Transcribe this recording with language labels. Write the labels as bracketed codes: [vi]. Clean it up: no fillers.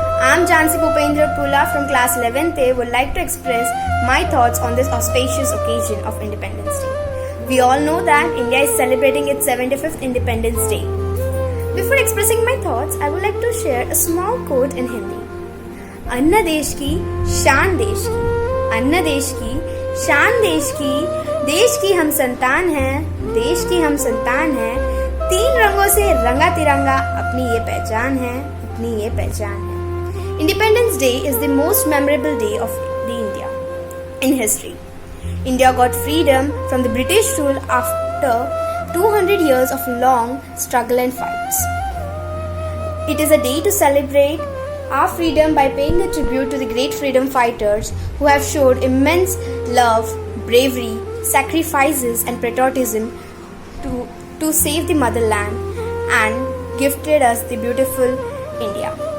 [en] I am Jansi Bhupendra Pula from class 11th A would like to express my thoughts on this auspicious occasion of Independence Day. We all know that India is celebrating its 75th Independence Day. Before expressing my thoughts, I would like to share a small quote in Hindi. [hi] अन्ना देश की शान देश की, अन्ना देश की शान देश की हम संतान हैं, देश की हम संतान हैं, तीन रंगों से रंगा तिरंगा अपनी ये पहचान है, अपनी ये पहचान है. [en] Independence Day is the most memorable day of the India in history. India got freedom from the British rule after 200 years of long struggle and fights. It is a day to celebrate our freedom by paying a tribute to the great freedom fighters who have showed immense love, bravery, sacrifices and patriotism to save the motherland and gifted us the beautiful India.